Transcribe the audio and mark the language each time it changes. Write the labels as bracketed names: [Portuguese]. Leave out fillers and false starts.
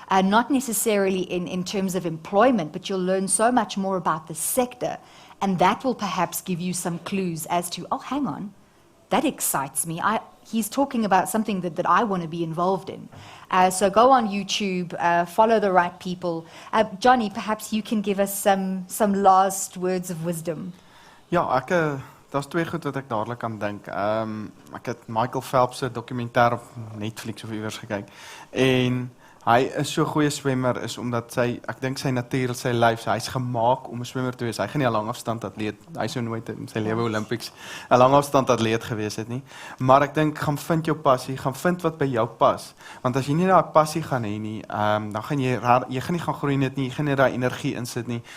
[English] not necessarily in terms of employment, but you'll learn so much more about the sector, and that will perhaps give you some clues as to, oh, hang on, that excites me. He's talking about something that I want to be involved in. So go on YouTube, follow the right people. Johnny, perhaps you can give us some last words of wisdom. [Afrikaans] Ja, daar's twee goed wat ek dadelik aan dink. Ek het Michael Phelps se dokumentêr op Netflix of iewers gekyk. En hy is so goeie swemmer is omdat ek dink sy natuur, sy lyf, hy's gemaak om 'n swemmer te wees. Hy gaan nie 'n langafstand atleet, hy sou nooit in sy lewe Olympics 'n langafstand atleet gewees het nie. Maar ek dink gaan vind jou passie, gaan vind wat by jou pas. Want as jy nie daai passie gaan hê nie, dan gaan jy gaan nie gaan groei net nie, jy gaan nie daai energie insit nie.